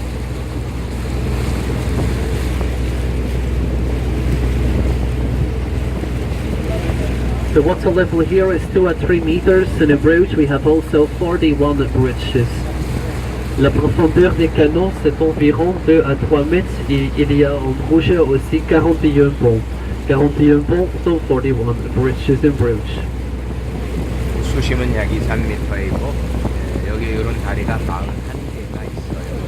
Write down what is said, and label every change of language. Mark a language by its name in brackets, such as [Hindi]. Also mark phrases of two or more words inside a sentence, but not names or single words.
[English] The water level here is 2 at 3 meters, and in Bruges we have also 41 bridges. [French] La profondeur des canaux c'est environ 2 à 3 mètres et il y a en Bruges aussi 41 ponts. 41 ponts sont 41 [English] bridges in Bruges. [Korean] 수심은 약 2, 3m이고 여기 이런 다리가 41개가 있어요.